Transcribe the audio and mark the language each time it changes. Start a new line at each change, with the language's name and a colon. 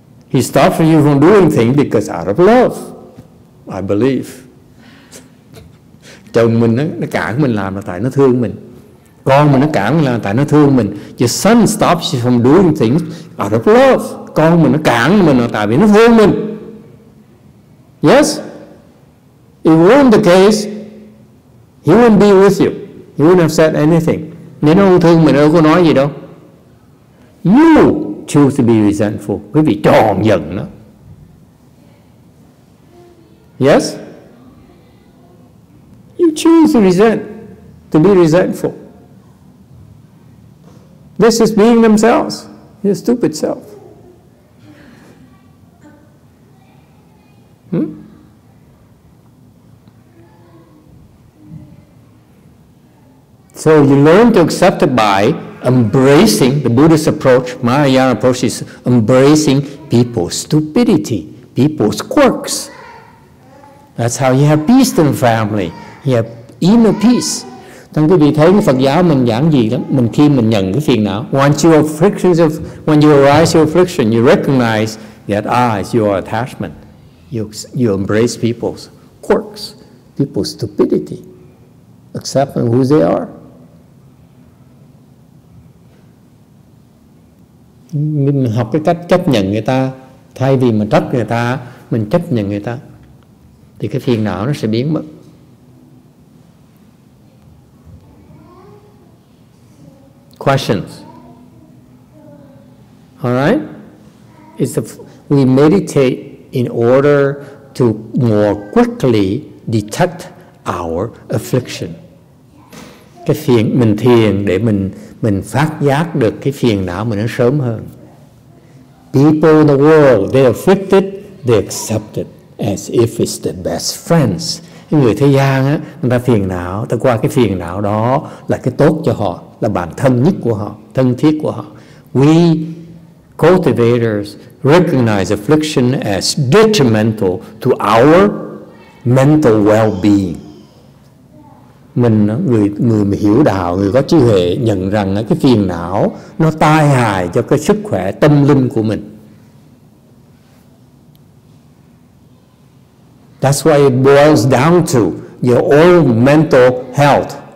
English: He stops you from doing things because out of love. I believe.
Vietnamese: Chồng mình nó cản mình làm là tại nó thương mình. Con mình nó cản mình làm là tại nó thương mình.
English: Your son stops you from doing things out of love.
Vietnamese: Con mình nó cản mình là tại vì nó thương mình.
English: Yes? If it weren't the case, he wouldn't be with you. He wouldn't have said anything.
Vietnamese: Nếu nó không thương mình, đâu có nói gì đâu.
English: You choose to be resentful.
Vietnamese: Quý vị chọn giận nó.
English: Yes? You choose to be resentful. This is being themselves, your stupid self. So you learn to accept it by embracing, the Buddhist approach, Mahayana approach is embracing people's stupidity, people's quirks. That's how you have peace in the family. You have inner peace.
Vietnamese: Thằng quý vị thấy Phật giáo mình giảng gì lắm. Khi mình nhận cái phiền não,
English: when you arise your affliction, you recognize that is your attachment. You embrace people's quirks, people's stupidity. Accept them who they are.
Vietnamese: Mình học cái cách chấp nhận người ta, thay vì mình trách người ta, mình chấp nhận người ta, thì cái phiền não nó sẽ biến mất.
English: Questions? All right? We meditate in order to more quickly detect our affliction.
Vietnamese: Cái phiền mình thiền để mình phát giác được cái phiền não mình nó sớm hơn.
English: People in the world, they're afflicted, they accept it as if it's the best friends.
Vietnamese: Những người thế gian á, người ta phiền não, ta qua cái phiền não đó là cái tốt cho họ, là bạn thân nhất của họ, thân thiết của họ.
English: We cultivators recognize affliction as detrimental to our mental well-being.
Vietnamese: Người mà hiểu đạo, người có trí huệ nhận rằng cái phiền não nó tai hại cho cái sức khỏe tâm linh của mình.
English: That's why it boils down to your own mental health.